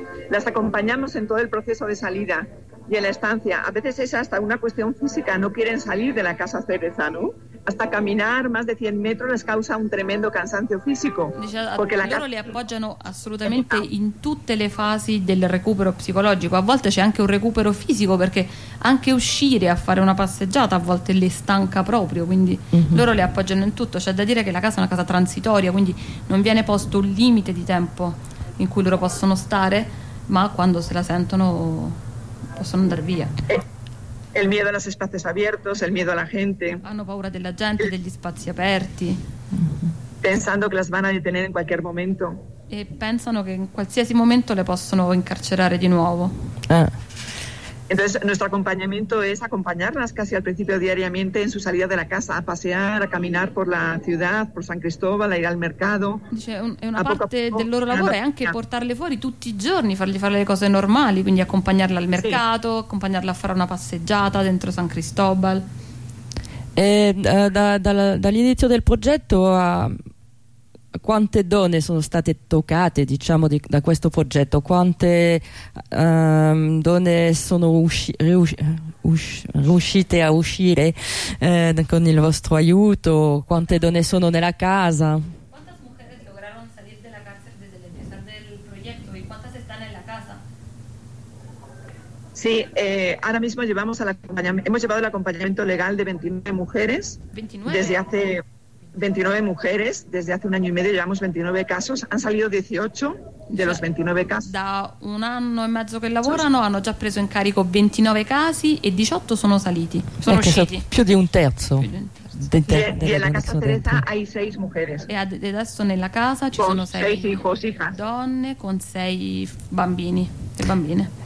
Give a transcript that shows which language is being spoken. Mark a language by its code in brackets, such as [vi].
[es] Las acompañamos en todo el proceso de salida y en la estancia. A veces es hasta una cuestión física, no quieren salir de la casa Cereza, ¿no? Hasta caminar más de 100 metros les causa un tremendo cansancio físico. Porque la loro le apoyan absolutamente en todas las fases del recupero psicológico. A veces hay también un recupero físico, porque [it] anche uscire a fare una passeggiata a volte le stanca proprio, quindi loro le appoggiano in tutto. C'è da dire che la casa è una casa transitoria, quindi non viene posto un limite di tempo in cui loro possono stare, ma quando se la sentono possono andare via. [es] El miedo a los espacios abiertos, el miedo a la gente. [it] Hanno paura della gente, degli spazi aperti. [es] Pensando che las van a detener en cualquier momento. [it] E pensano che in qualsiasi momento le possono incarcerare di nuovo. [es] Entonces nuestro acompañamiento es acompañarlas casi al principio diariamente en su salida de la casa, a pasear, a caminar por la ciudad, por San Cristóbal, a ir al mercado. [it] Dice, è una parte del loro lavoro è anche portarle fuori tutti i giorni, fargli fare le cose normali, quindi accompagnarla al mercato, accompagnarla a fare una passeggiata dentro San Cristóbal. Dall'inizio del progetto a quante donne sono state toccate, diciamo, da questo progetto? Quante donne sono riuscite a uscire con il vostro aiuto? Quante donne sono nella casa? Quante donne [es] lograron salir [it] della [es] cárcel desde el empezar del proyecto y cuántas están en la casa? Sí, ahora mismo hemos llevado el acompañamiento legal de 29 mujeres. 29. Desde hace 29 mujeres, desde hace un año y medio llevamos 29 casos, han salido 18 de los 29 casos. [it] Da un anno e mezzo che lavorano hanno già preso in carico 29 casi e 18 sono saliti, sono usciti. Più di un terzo. E nella casa Teresa hai 6 [es] mujeres. [it] E adesso nella casa ci sono 6 donne con 6 bambini e bambine.